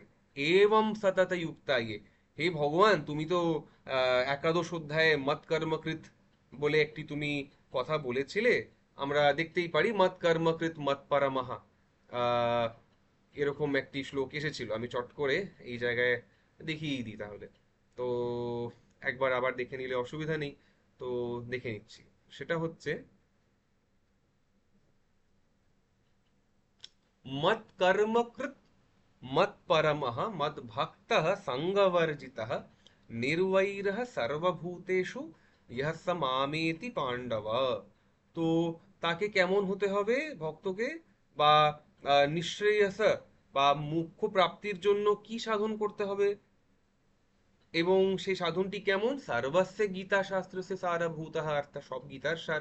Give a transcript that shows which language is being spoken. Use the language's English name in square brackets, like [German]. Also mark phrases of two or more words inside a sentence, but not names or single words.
[Bangla] এবং [Sanskrit] সতত যুক্তায়ে, [Bangla] হে ভগবান, তুমি তো একাদশ অধ্যায়ে [Sanskrit] মত কর্মকৃত [Bangla] বলে একটি তুমি কথা বলেছিলে। আমরা দেখতেই পারি [Sanskrit] মত কর্মকৃত মত পরমহা, [Bangla] আহ, এরকম একটি শ্লোক এসেছিল। আমি চট করে এই জায়গায় দেখিয়ে দিই তাহলে। তো একবার আবার দেখে নিলে অসুবিধা নেই। তো দেখে নিচ্ছি। সেটা হচ্ছে [Sanskrit] मत कर्मकृत मत परमः मद भक्तः संगवर्जितः निर्वैरः सर्वभूतेषु यः स मामेति पांडव। [Bangla] তো তাকে কেমন হতে হবে ভক্তকে, বা নিঃশ্রেয়স বা মুখ্য প্রাপ্তির জন্য কি সাধন করতে হবে, এবং সেই সাধনটি কেমন? [Sanskrit] সর্বস্য গীতা শাস্ত্রস্য সারভূতঃ, [Bangla] অর্থাৎ সব গীতার সার।